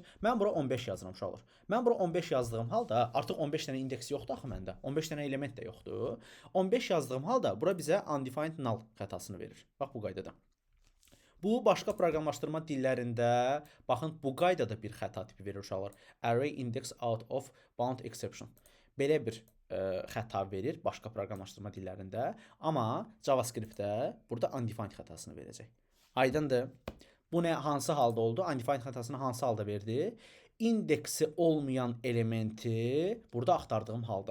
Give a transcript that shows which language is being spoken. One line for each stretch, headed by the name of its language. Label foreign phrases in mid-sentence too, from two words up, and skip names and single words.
Azerbaijani: Mən bura 15 yazıram uşaqlar. Mən bura 15 yazdığım halda, artıq 15 dənə indeks yoxdur axı məndə. 15 dənə element də yoxdur. 15 yazdığım halda bura bizə
English: undefined null
Azerbaijani: xətasını verir. Bax bu qaydada. Bu, başqa proqramlaşdırma dillərində, baxın, bu qaydada bir xəta tipi verir uşaqlar.
English: Array index out of bound exception.
Azerbaijani: Belə bir xəta verir başqa proqramlaşdırma dillərində. Amma JavaScript-də burada undefined xətasını verəcək. Aydındır. Bu nə, hansı halda oldu? Undefined xətasını hansı halda verdi? İndeksi olmayan elementi burada axtardığım halda.